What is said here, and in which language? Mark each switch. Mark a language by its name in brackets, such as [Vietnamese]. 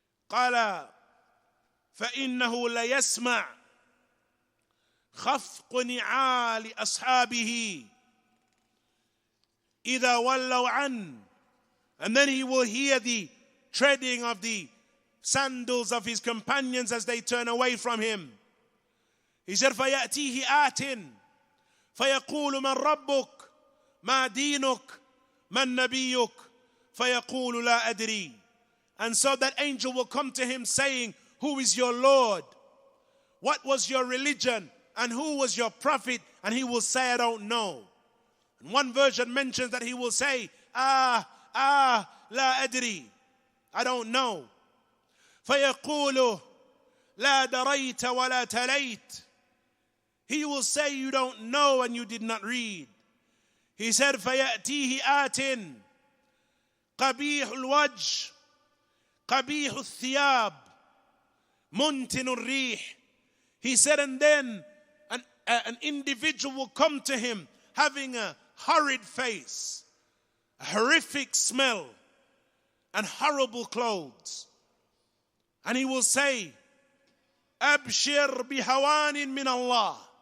[Arabic] قال فإنه ليسمع خفق نعال أصحابه إذا ولوا عنه, [English] and then he will hear the treading of the sandals of his companions as they turn away from him. He said, [Arabic] فَيَأْتِيهِ آتٍ فَيَقُولُ مَنْ رَبُّكَ مَا دِينُكَ مَنْ نَبِيُّكَ فَيَقُولُ لَا أَدْرِي. [English] And so that angel will come to him saying, who is your Lord? What was your religion? And who was your prophet? And he will say, I don't know. And one version mentions that he will say, la adri, I don't know. [Arabic] فَيَقُولُ لَا دَرَيْتَ وَلَا تَلَيْتَ. [English] He will say, you don't know and you did not read. He said, [Arabic] فَيَأْتِيهِ آتٍ قَبِيحُ الْوَجْهِ قَبِيحُ الثِّيَابِ مُنْتِنُ الرِّيحِ. [English] He said, and then an individual will come to him having a horrid face, a horrific smell, and horrible clothes. And he will say, [Arabic] أَبْشِرْ بِهَوَانٍ مِّنَ اللَّهِ.